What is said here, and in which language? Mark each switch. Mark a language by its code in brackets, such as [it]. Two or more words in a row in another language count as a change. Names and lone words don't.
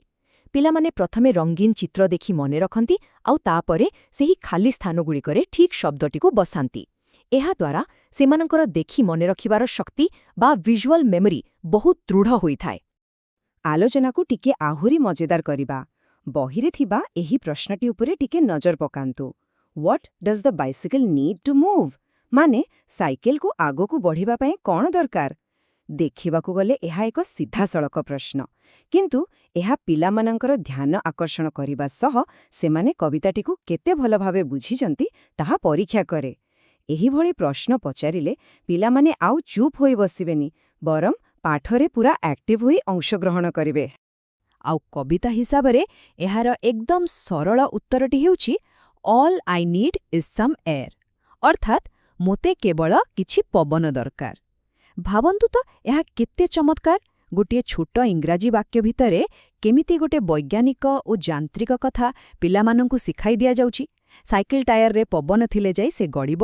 [or] ପିଲାମାନେ ପ୍ରଥମେ ରଙ୍ଗୀନ ଚିତ୍ର ଦେଖି ମନେ ରଖନ୍ତି, ଆଉ ତାପରେ ସେହି ଖାଲି ସ୍ଥାନଗୁଡ଼ିକରେ ଠିକ୍ ଶବ୍ଦଟିକୁ ବସାନ୍ତି। ଏହାଦ୍ୱାରା ସେମାନଙ୍କର ଦେଖି ମନେ ରଖିବାର ଶକ୍ତି ବା [en] visual memory [or] ବହୁତ ଦୃଢ଼ ହୋଇଥାଏ। ଆଲୋଚନାକୁ ଟିକେ ଆହୁରି ମଜେଦାର କରିବା। ବହିରେ ଥିବା ଏହି ପ୍ରଶ୍ନଟି ଉପରେ ଟିକେ ନଜର ପକାନ୍ତୁ। [en] What does the bicycle need to move? [or] ମାନେ ସାଇକେଲକୁ ଆଗକୁ ବଢ଼ିବା ପାଇଁ କ'ଣ ଦରକାର? ଦେଖିବାକୁ ଗଲେ ଏହା ଏକ ସିଧାସଳଖ ପ୍ରଶ୍ନ, କିନ୍ତୁ ଏହା ପିଲାମାନଙ୍କର ଧ୍ୟାନ ଆକର୍ଷଣ କରିବା ସହ ସେମାନେ କବିତାଟିକୁ କେତେ ଭଲ ଭାବେ ବୁଝିଛନ୍ତି ତାହା ପରୀକ୍ଷା କରେ। ଏହିଭଳି ପ୍ରଶ୍ନ ପଚାରିଲେ ପିଲାମାନେ ଆଉ ଚୁପ୍ ହୋଇ ବସିବେନି, ବରଂ ପାଠରେ ପୁରା ଆକ୍ଟିଭ୍ ହୋଇ ଅଂଶଗ୍ରହଣ କରିବେ। ଆଉ କବିତା ହିସାବରେ ଏହାର ଏକଦମ ସରଳ ଉତ୍ତରଟି ହେଉଛି [en] All I need is some air, [or] ଅର୍ଥାତ୍ ମୋତେ କେବଳ କିଛି ପବନ ଦରକାର। ଭାବନ୍ତୁ ତ ଏହା କେତେ ଚମତ୍କାର। ଗୋଟିଏ ଛୋଟ ଇଂରାଜୀ ବାକ୍ୟ ଭିତରେ କେମିତି ଗୋଟେ ବୈଜ୍ଞାନିକ ଓ ଯାନ୍ତ୍ରିକ କଥା ପିଲାମାନଙ୍କୁ ଶିଖାଇ ଦିଆଯାଉଛି। ସାଇକେଲ ଟାୟାରରେ ପବନ ଥିଲେ ଯାଇ ସେ ଗଡ଼ିବ।